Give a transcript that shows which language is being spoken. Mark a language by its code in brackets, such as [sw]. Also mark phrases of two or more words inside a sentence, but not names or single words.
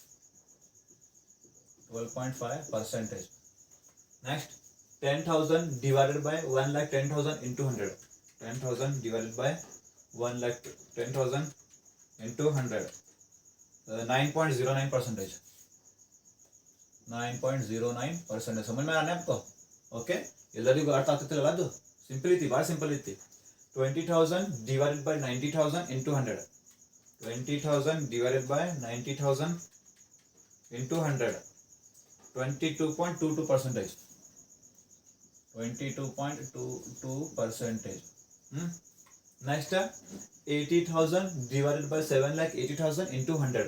[en] 12.5%. Next 10,000 divided by 1,10,000 into 100. 10,000 divided by 1,10,000 into 100 9.09%. 9.09%. [hi] समझ में आने आपको. ओके, [kn] ಎಲ್ಲರಿಗೂ ಅರ್ಥ ಆಗ್ತಿಲ್ಲ. ಅದು ಸಿಂಪಲ್ ಐತಿ, ಭಾಳ ಸಿಂಪಲ್ ಐತಿ. [en] 20,000 divided by 90,000 into 100. 20,000 divided by 90,000 into 100 22.22%. 22.22%. next 80,000 divided by 7,80,000 into 100.